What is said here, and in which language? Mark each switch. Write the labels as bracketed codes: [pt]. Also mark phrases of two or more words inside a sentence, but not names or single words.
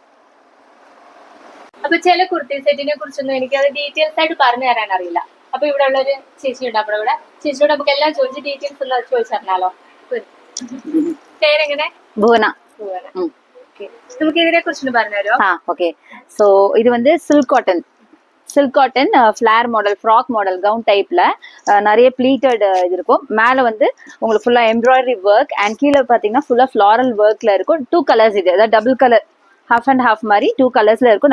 [ml] അപ്പൊ ചില കുർത്തി സെറ്റിനെ കുറിച്ചൊന്നും എനിക്ക് അത് ഡീറ്റെയിൽസ് ആയിട്ട് പറഞ്ഞു തരാൻ അറിയില്ല. അപ്പൊ ഇവിടെ ഉള്ള ഒരു ചേച്ചി ഉണ്ട്, നമ്മുടെ ഇവിടെ ചേച്ചിയോട് നമുക്ക് എല്ലാം ചോദിച്ച് ഡീറ്റെയിൽസ് ഒന്ന് ചോദിച്ചറിഞ്ഞാലോ. പേരെങ്ങനെ? ഭുവന. നമുക്ക് ഇതിനെ കുറിച്ച് പറഞ്ഞു തരുമോ? [ta] ஓகே. ஸோ இது வந்து [en] silk cotton flare model, frock model, gown type [ta] நிறைய ப்ளீட்டட் இது இருக்கும். மேல வந்து உங்களுக்கு [en] fully embroidery work and [ta] கீழே பாத்தீங்கன்னா [en] fully floral work [ta] இருக்கும். 2 கலர்ஸ், இது அதாவது [en] double colour, half and half [ta] மாதிரி 2 கலர்ஸ்ல இருக்கும்.